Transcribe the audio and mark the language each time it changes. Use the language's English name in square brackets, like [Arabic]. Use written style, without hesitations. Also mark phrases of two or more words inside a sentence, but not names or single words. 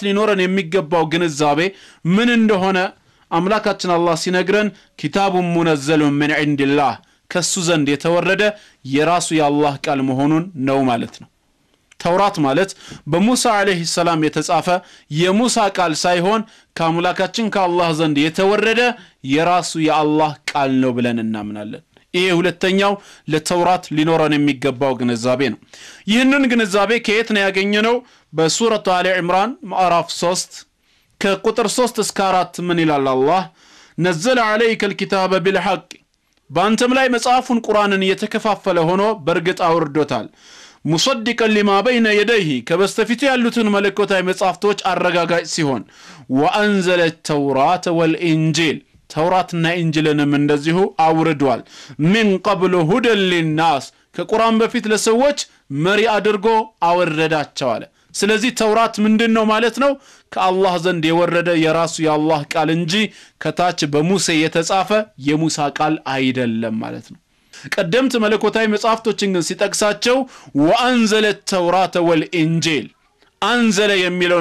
[Amharic] ሊኖረን የሚገባው ግንዛቤ ምን እንደሆነ አምላካችን አላህ ሲነግረን [Arabic] كتاب منزل من عند الله [Amharic] ከሱ ዘንድ የተወረደ የራሱ የአላህ ቃል መሆኑን ነው ማለት ነው። ተውራት ማለት በሙሳ [Arabic] عليه السلام [Amharic] የተጻፈ የሙሳ ቃል ሳይሆን ከአምላካችን ከአላህ ዘንድ የተወረደ የራሱ የአላህ ቃል ነው ብለን እናምናለን። ይሄ ሁለተኛው ለተውራት ሊኖረን የሚገባው ግንዛቤ ነው። ይህንን ግንዛቤ ከየት ነው ያገኘነው? በሱረቱ አሊ ኢምራን ምዕራፍ 3 ከቁጥር 3 እስከ 4 ምን ይላል አላህ? [Arabic] نزل عليك الكتاب بالحق [Amharic] በአንተም ላይ መጽሐፉን ቁርአንን የተከፋፈለ ሆኖ በርግጥ አውርዶታል። [Arabic] مصدقا لما بين يديه [Amharic] ከበስተፊቱ ያሉትን መለኮታዊ መጽሐፍቶች አረጋጋጭ ሲሆን [Arabic] وأنزل التوراة والإنجيل [Amharic] ተውራትና ኢንጂልንም እንደዚሁ አውርዷል። [Arabic] من قبل هدى للناس [Amharic] ከቁርአን በፊት ለሰዎች መሪ አድርጎ አወረዳቸው አለ። ስለዚህ ተውራት ምንድነው ማለት ነው ከአላህ ዘንድ የወረደ የራሱ የአላህ ቃል እንጂ ከታች በሙሴ የተጻፈ የሙሳ ቃል አይደለም ማለት ነው ቀደምት መለኮታዊ መጻፍቶችን ግን ሲጠቅሳቸው [Arabic] وأنزل التوراة والإنجيل أنزل [Amharic] የሚለውን